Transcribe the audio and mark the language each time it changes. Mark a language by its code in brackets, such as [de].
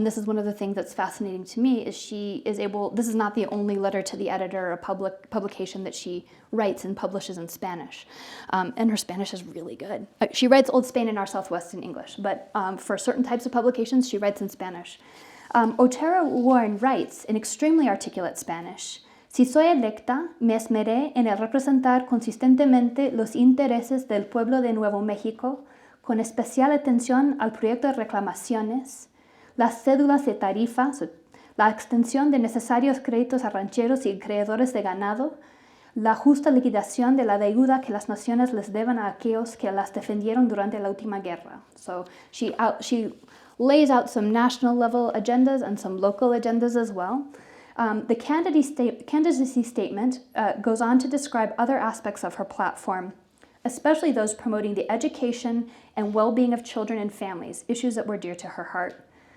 [en] And this is one of the things that's fascinating to me, is she is able, this is not the only letter to the editor or publication that she writes and publishes in Spanish. And her Spanish is really good. She writes Old Spain and Our Southwest in English, but for certain types of publications, she writes in Spanish. Otero-Warren writes in extremely articulate Spanish, [es] "Si soy electa, me esmeré en el representar consistentemente los intereses del pueblo de Nuevo México, con especial atención al proyecto de reclamaciones, las cédulas de tarifa, la extensión de necesarios créditos a rancheros y creadores de ganado, la justa liquidación de la deuda que las naciones les deben a aquellos que las defendieron durante la última guerra." [en] So she lays out some national level agendas and some local agendas as well. The candidacy statement goes on to describe other aspects of her platform, especially those promoting the education and well-being of children and families, issues that were dear to her heart.